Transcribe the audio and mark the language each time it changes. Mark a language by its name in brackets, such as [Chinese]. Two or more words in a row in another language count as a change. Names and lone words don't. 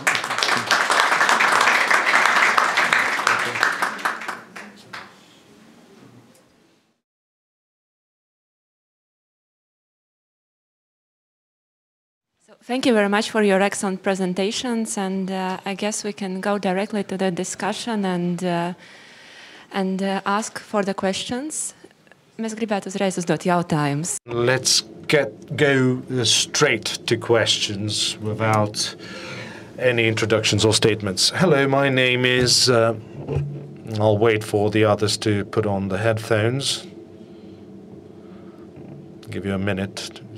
[English] Thank you very much for your excellent presentations, and I guess we can go directly to the discussion and ask for the questions. [Latvian] Mēs gribētu uzreiz uzdot jautājumus. [English] Let's go straight to questions without any introductions or statements. Hello, my name is... I'll wait for the others to put on the headphones. I'll give you a minute.